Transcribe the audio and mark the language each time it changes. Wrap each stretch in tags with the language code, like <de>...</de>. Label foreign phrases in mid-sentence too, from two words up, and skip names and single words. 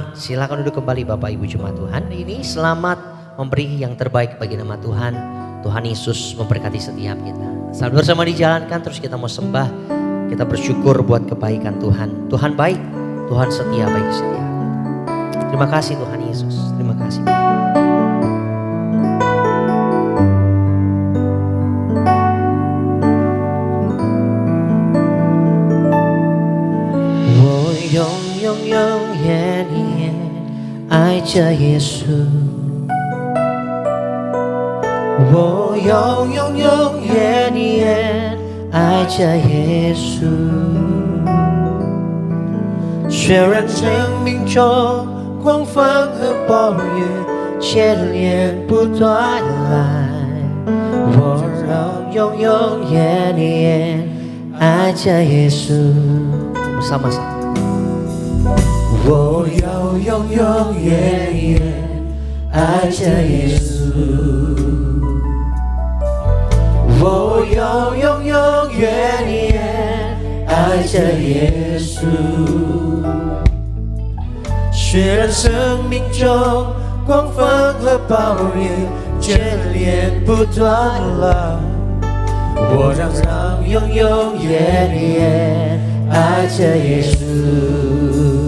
<id>Silakan duduk kembali Bapak Ibu jemaat Tuhan. Ini selamat memberi yang terbaik bagi nama Tuhan. Tuhan Yesus memberkati setiap kita. Saat bersama dijalankan, terus kita mau sembah, kita bersyukur buat kebaikan Tuhan. Tuhan baik, Tuhan setia bagi setiap. Terima kasih Tuhan Yesus, terima kasih. Oh yong yong yong yen yen, ai cha Yesus. Oh yong yong yong yen yen, ai cha Yesus.</id> <zh>虽然生命中狂风和暴雨接连不断来，我要永永远远爱着耶稣。Bersama-sama. 我要永永远远爱着耶稣。我要永永远远爱着耶稣。虽然生命中狂风和暴雨接连不断来，我让永永远远爱着耶稣。</zh>